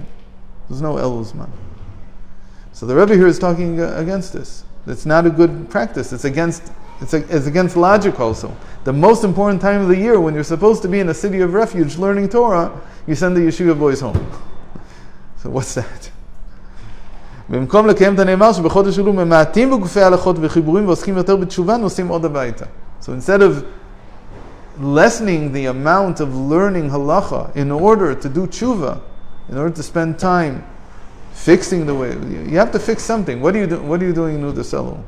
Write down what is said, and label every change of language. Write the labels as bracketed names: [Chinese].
[English] There was no Elul Zman. So the Rebbe here is talking against this. It's not a good practice. It's against logic also. The most important time of the year, when you're supposed to be in a city of refuge learning Torah, you send the yeshiva boys home. So what's that? [Hebrew] במקום לקיים את הנאמר שבחודש אלול ממעטים בגופי ההלכות וחיבורים ועוסקים יותר בתשובה נוסעים עוד הביתה. [English] So instead of lessening the amount of learning halacha in order to do tshuva, in order to spend time fixing the way, you have to fix something. What are you doing in Udas Elul?